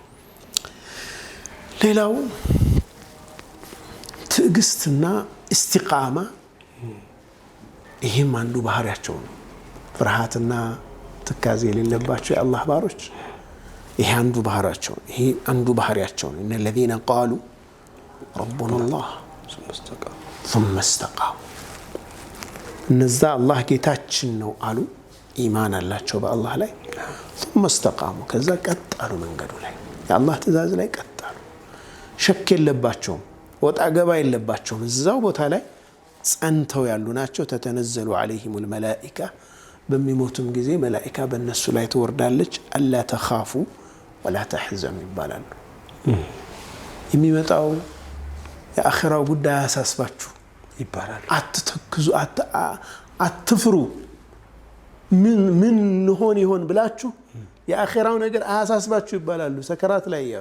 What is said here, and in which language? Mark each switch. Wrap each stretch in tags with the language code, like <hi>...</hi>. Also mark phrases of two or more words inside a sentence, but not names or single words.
<am>ሌላው ትዕግስትና ኢስቲቃማ፣ ይህም አንዱ ባህሪያቸው ነው። ፍርሃትና ትካዜ የሌለባቸው የአላህ ባሮች ይሄ አንዱ ባህሪያቸው ነው። ይሄ አንዱ ባህሪያቸው ነው። እነ</am> <ar>الذين قالوا ربنا الله ثم استقاموا</ar> <am>እነዛ አላህ ጌታችን ነው አሉ፣ ኢማን አላቸው በአላህ ላይ።</am> <ar>ثم استقاموا</ar> <am>ከዛ ቀጥ አሉ መንገዱ ላይ፣ የአላህ ትእዛዝ ላይ ቀጥ አሉ። ሸክ የለባቸውም፣ ወጣ ገባ የለባቸውም፣ እዛው ቦታ ላይ ጸንተው ያሉ ናቸው። ተተነዘሉ</am> <ar>عليهم الملائكة</ar> <am>በሚሞቱም ጊዜ መላኢካ በእነሱ ላይ ትወርዳለች።</am> <ar>ألا تخافوا ولا تحزنوا</ar> <am>ይባላሉ። የሚመጣው የአኺራው ጉዳይ አያሳስባችሁ ይባላል። አትተክዙ፣ አትፍሩ። ምን ሆን ይሆን ብላችሁ የአኺራው ነገር አያሳስባችሁ ይባላሉ። ሰከራት ላይ ያሉ</am>